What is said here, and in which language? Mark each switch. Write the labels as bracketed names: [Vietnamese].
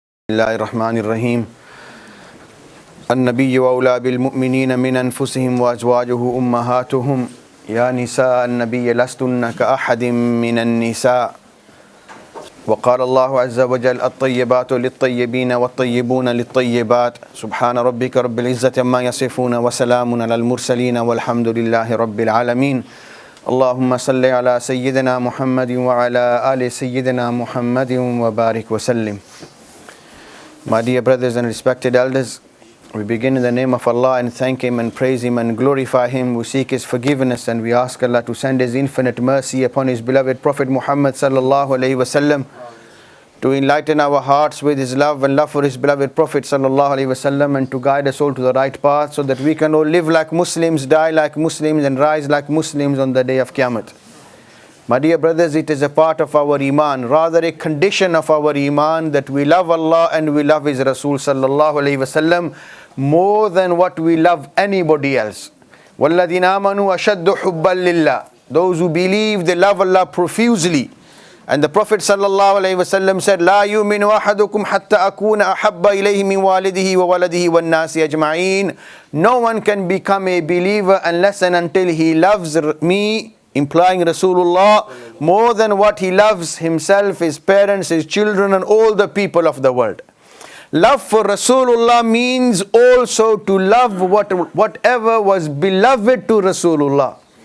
[Arabic] الله الرحمن الرحيم النبي وأولى بالمؤمنين من أنفسهم وأزواجه أمهاتهم يا نساء النبي لستن كأحد من النساء وقال الله عز وجل الطيبات للطيبين والطيبون للطيبات سبحان ربك رب العزة عما يصفون وسلام على المرسلين والحمد لله رب العالمين اللهم صل على سيدنا محمد وعلى آل سيدنا محمد وبارك وسلم. [English] My dear brothers and respected elders, we begin in the name of Allah and thank Him and praise Him and glorify Him. We seek His forgiveness and we ask Allah to send His infinite mercy upon His beloved Prophet Muhammad sallallahu alaihi wasallam, to enlighten our hearts with His love and love for His beloved Prophet sallallahu alaihi wasallam, and to guide us all to the right path so that we can all live like Muslims, die like Muslims and rise like Muslims on the day of Qiyamah. My dear brothers, it is a part of our iman, rather a condition of our iman, that we love Allah and we love His Rasul sallallahu alaihi wasallam more than what we love anybody else. [Arabic] وَالَّذِينَ آمَنُوا أَشَدُّ حُبًّا لِلَّهِ. [English] Those who believe, they love Allah profusely. And the Prophet sallallahu alaihi wasallam said, [Arabic] لا يؤمن أحدكم حتى أكون أحب إليه من والده وولده والناس أجمعين. [English] No one can become a believer unless and until he loves me, implying Rasulullah, more than what he loves himself, his parents, his children and all the people of the world. Love for Rasulullah means also to love whatever was beloved to Rasulullah.